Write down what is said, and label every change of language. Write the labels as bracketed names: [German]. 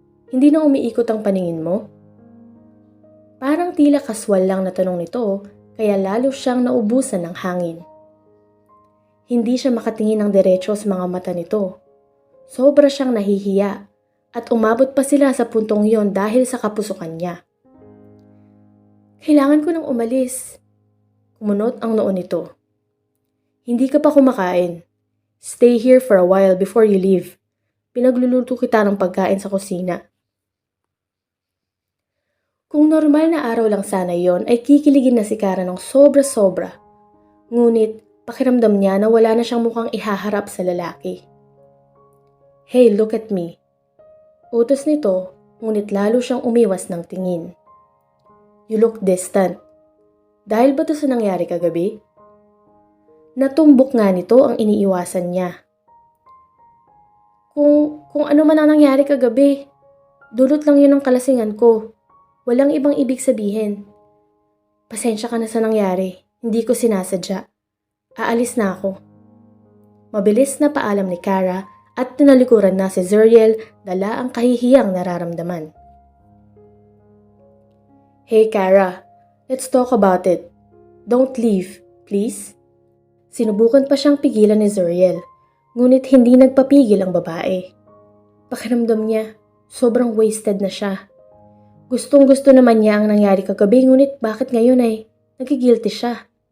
[Filipino] Hindi na umiikot ang paningin mo? Parang tila kaswal lang na tanong nito, kaya lalo siyang naubusan ng hangin. Hindi siya makatingin ng diretso sa mga mata nito. Sobra siyang nahihiya at umabot pa sila sa puntong yon dahil sa kapusukan niya. Kailangan ko nang umalis. Kumunot ang noo nito. Hindi ka pa kumakain. [English] Stay here for a while before you leave. [Filipino] Pinagluluto kita ng pagkain sa kusina. Kung normal na araw lang sana yon ay kikiligin na si Kara ng sobra-sobra. Ngunit pakiramdam niya na wala na siyang mukhang ihaharap sa lalaki. [English] Hey, look at me. [Filipino] Utos nito, ngunit lalo siyang umiwas ng tingin. [English] You look distant. [Filipino] Dahil ba ito sa nangyari kagabi? Natumbok nga nito ang iniiwasan niya. Kung ano man ang nangyari kagabi, dulot lang yun ng kalasingan ko. Walang ibang ibig sabihin. Pasensya ka na sa nangyari. Hindi ko sinasadya. Aalis na ako. Mabilis na paalam ni Kara at tinalikuran na si Zuriel dala ang kahihiyang nararamdaman. [English] Hey Kara, let's talk about it. Don't leave, please. [Filipino] Sinubukan pa siyang pigilan ni Zuriel, ngunit hindi nagpapigil ang babae. Pakiramdam niya, sobrang wasted na siya. Gustong-gusto naman niya ang nangyari kagabi, ngunit bakit ngayon ay nagigilty siya?